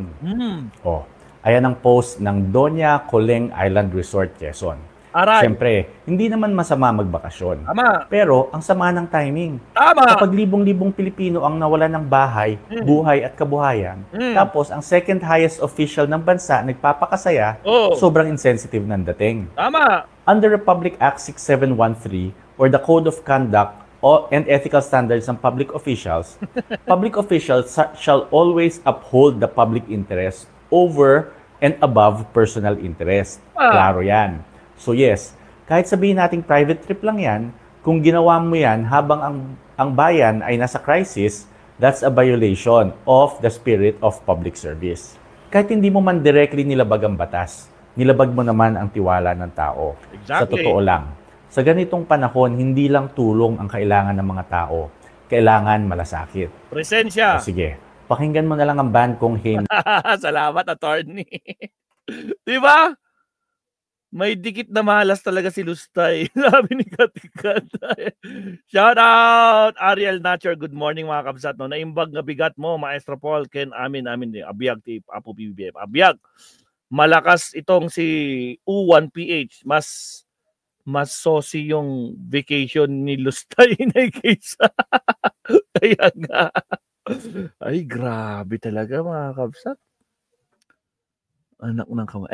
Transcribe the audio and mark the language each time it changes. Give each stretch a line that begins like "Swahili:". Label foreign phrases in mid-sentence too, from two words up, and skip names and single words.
Filipino: Ayan ang post ng Doña Coleng Island Resort, Quezon. Siyempre, hindi naman masama magbakasyon. Pero ang sama ng timing. Kapag libong-libong Pilipino ang nawalan ng bahay, buhay at kabuhayan, tapos ang
English: second highest official
Filipino: ng bansa nagpapakasaya, sobrang insensitive ng dating.
English: Under Republic Act 6713 or the Code of Conduct and Ethical Standards ng public officials shall always uphold the public interest over and above personal interest.
Filipino: Klaro yan. So yes, kahit sabihin nating
English: private trip
Filipino: lang yan, kung ginawa mo yan habang ang bayan ay nasa crisis,
English: that's a violation of the spirit of public service.
Filipino: Kahit hindi mo man directly nilabag ang batas, nilabag mo naman ang tiwala ng tao. Exactly. Sa totoo lang, sa ganitong panahon, hindi lang tulong ang kailangan ng mga tao, kailangan malasakit. Presensya. Sige, Pakinggan mo na lang ang band kong Hymn. Salamat, attorney. Di ba? May dikit na malas talaga si Lustay. Sabi ni Katikat. Shout out, Ariel Nature.
English: Good morning
Filipino: mga kabsat.
English: No?
Iloko: Naimbag na bigat mo, Maestro Paul. Ken amin. Abiyag, tip, Apo BBM. Abiyag.
Filipino: Malakas itong si U1PH. Mas sosi yung vacation ni Lustay na kaysa. Kaya nga. Ay, grabe talaga mga kabsat. Anak ng kamay.